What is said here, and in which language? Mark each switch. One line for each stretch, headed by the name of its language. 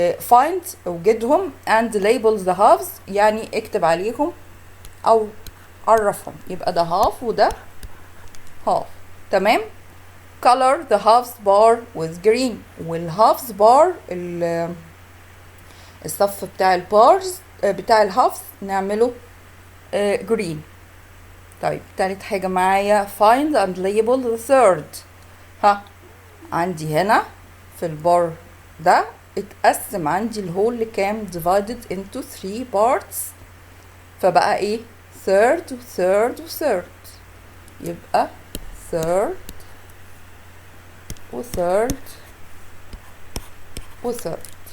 Arabic: find اوجدهم
English: and label the halves
Arabic: يعني اكتب عليهم او عرفهم. يبقى ده half وده half.
English: تمام. color the halves bar with green.
Arabic: والhalves bar الصف بتاع البارز بتاع الهافز نعمله green. طيب تالت حاجة معايا
English: find and label the third.
Arabic: عندي هنا في البار ده اتقسم عندي الهول لكام؟
English: divided into 3 parts.
Arabic: فبقى ايه؟ third و third و third. يبقى third و third و third.